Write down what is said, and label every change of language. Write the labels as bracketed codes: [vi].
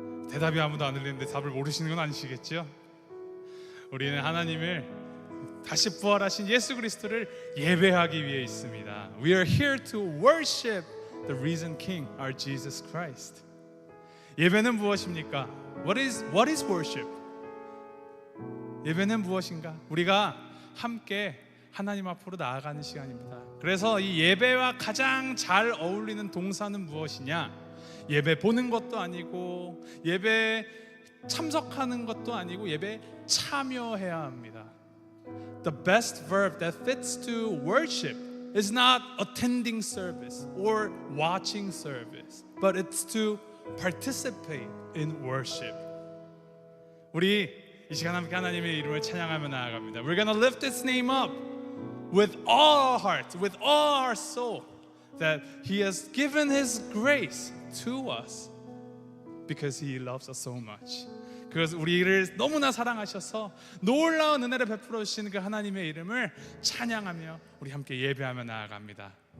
[ko] 대답이 아무도 안 들리는데 답을 모르시는 건 아니시겠죠? 우리는 하나님을 다시 부활하신 예수 그리스도를 예배하기 위해 있습니다. [en] We are here to worship the risen King, our Jesus Christ. [ko] 예배는 무엇입니까? [en] What is worship? [ko] 예배는 무엇인가? 우리가 함께 하나님 앞으로 나아가는 시간입니다. 그래서 이 예배와 가장 잘 어울리는 동사는 무엇이냐? 예배 보는 것도 아니고 예배 참석하는 것도 아니고 예배 참여해야 합니다. [en] The best verb that fits to worship is not attending service or watching service, but it's to participate in worship. [ko] 우리 이 시간 함께 하나님의 이름을 찬양하며 나아갑니다. [en] We're gonna lift His name up with all our heart, with all our soul, that He has given His grace to us because He loves us so much. [ko] 그래서 우리를 너무나 사랑하셔서 놀라운 은혜를 베풀어 주신 그 하나님의 이름을 찬양하며 우리 함께 예배하며 나아갑니다.